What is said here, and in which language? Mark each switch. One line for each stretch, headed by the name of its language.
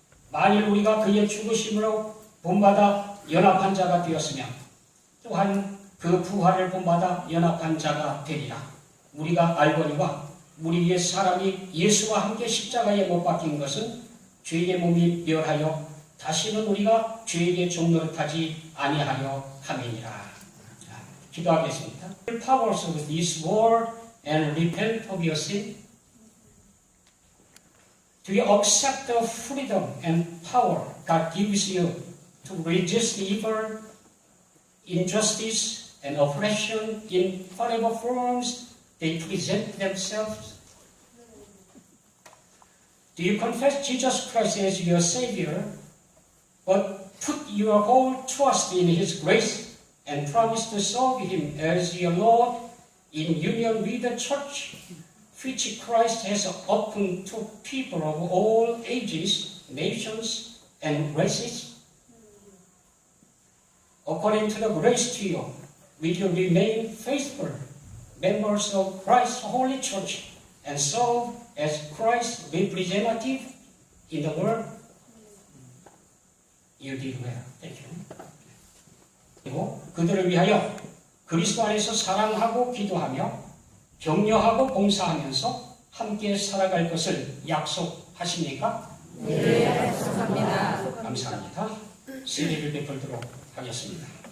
Korean: 만일 우리가 그의 죽으심으로 본받아 연합한 자가 되었으면 또한 그 부활을 본받아 연합한 자가 되리라. 우리가 알거니와 우리 옛 사람이 예수와 함께 십자가에 못 박힌 것은 죄의 몸이 멸하여 다시는 우리가 죄에게 종노릇하지 아니하려 함이니라. 기도하겠습니다.
English: Powers of this world and repent of your sin. Do you accept the freedom and power God gives you to resist evil, injustice, and oppression in whatever forms they present themselves? Do you confess Jesus Christ as your Savior, but put your whole trust in His grace and promise to serve Him as your Lord in union with the Church, which Christ has opened to people of all ages, nations, and races? According to the grace to you, will you remain faithful members of Christ's holy church and serve as Christ's representative in the world? You did well. Thank you.
Korean: 그리고 그들을 위하여 그리스도 안에서 사랑하고 기도하며 격려하고 봉사하면서 함께 살아갈 것을 약속하십니까? 네, 약속합니다. 감사합니다. 세례를 베풀도록 하겠습니다.